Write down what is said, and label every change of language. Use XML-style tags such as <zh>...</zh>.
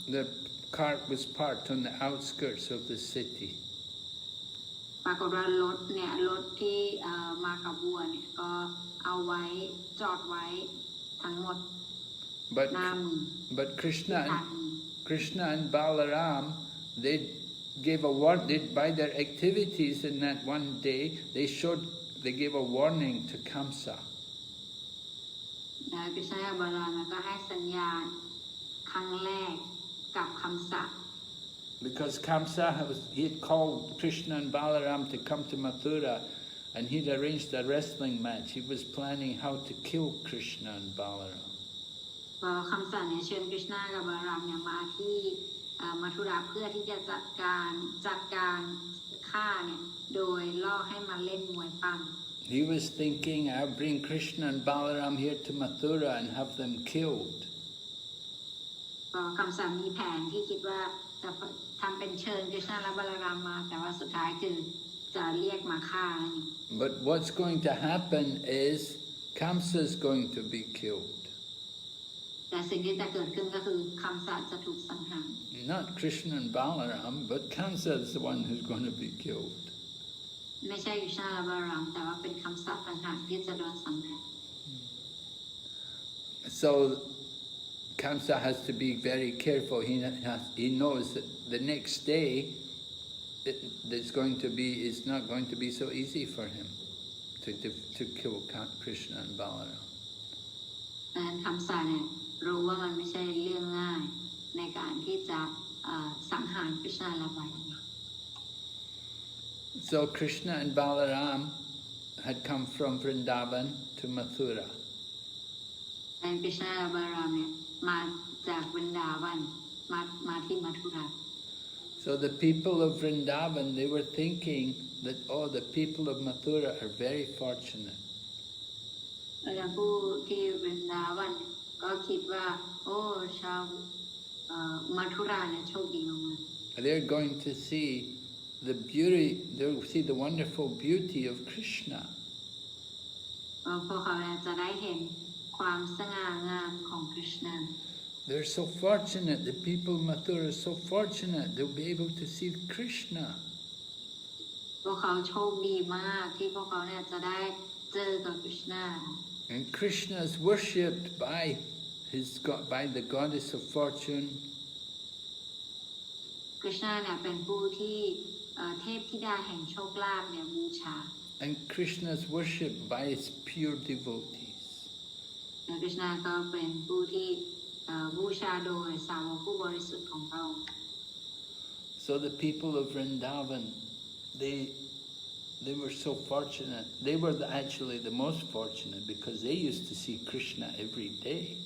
<en>The cart was parked on the outskirts of the city.</en> <th>ปรากฏว่ารถที่มากับวัวเนี่ยก็เอาไว้จอดไว้ทั้งหมดหน้ามือ</th> <en>but Krishna and Balaram, they gave a warning. By their activities in that one day, they gave a warning to Kamsa.</en> <th>กฤษณะกับบาลามก็ให้สัญญาณครั้งแรกกับคัมสะ</th> <en>Because Kamsa he had called Krishna and Balaram to come to Mathura, and he'd arranged a wrestling match. He was planning how to kill Krishna and Balaram.</en> <th>คัมสะเนี่ยเชิญกฤษณะกับบาลามเนี่ยมาที่มัทุราเพื่อที่จะจัดการฆ่าเนี่ยโดยล่อให้มาเล่นมวยปั้ม</th> <en>He was thinking, I'll bring Krishna and Balaram here to Mathura and have them killed.</en> <th>คัมสะมีแผนที่คิดว่าจะทำเป็นเชิญกฤษณะและบาลามมาแต่ว่าสุดท้ายคือจะเรียกมาฆ่า</th> <en>But what's going to happen is Kamsa is going to be killed.</en> <th>แต่สิ่งที่จะเกิดขึ้นก็คือคัมสะจะถูกสังหาร</th> <en>Not Krishna and Balaram, but Kamsa is the one who's going to be killed.</en> <th>ไม่ใช่กฤษณะและบาลามแต่ว่าเป็นคัมสะต่างหากที่จะโดนสังหาร</th> <en>So Kamsa has to be very careful. He knows that the next day it's not going to be so easy for him to kill Krishna and Balaram.</en> <th>ดังนั้นคัมสะเนี่ยรู้ว่ามันไม่ใช่เรื่องง่ายในการที่จะสังหารกฤษณะและบาลาม</th> <en>So Krishna and Balaram had come from Vrindavan to Mathura.</en> <th>ดังนั้นกฤษณะและบาลามเนี่ยมาจากวรินดาวันมาที่มัทุรา</th> <en>So the people of Vrindavan, they were thinking that, oh, the people of Mathura are very fortunate.</en> <th>แล้วผู้ที่วรินดาวันก็คิดว่าโอ้ชาวมัทุราเนี่ยโชคดีมาก</th> <en>They're going to see the beauty, they'll see the wonderful beauty of Krishna.</en> <th>พวกเขาจะได้เห็นความสง่างามของกฤษณะ</th> <en>They're so fortunate, the people of Mathura are so fortunate, they'll be able to see Krishna.</en> <th>พวกเขาโชคดีมากที่พวกเขาเนี่ยจะได้เจอกับกฤษณะ</th> <en>And Krishna is worshipped by the goddess of fortune.</en> <th>กฤษณะเนี่ยเป็นผู้ที่เทพธิดาแห่งโชคลาภเนี่ยบูชา</th> <en>And Krishna is worshipped by his pure devotees.</en> <th>และกฤษณะก็เป็นผู้ที่บูชาโดยสาวกผู้บริสุทธิ์ของพระองค์</th> <en>So the people of Vrindavan, they were so fortunate. They were actually the most fortunate because they used to see Krishna every day.</en>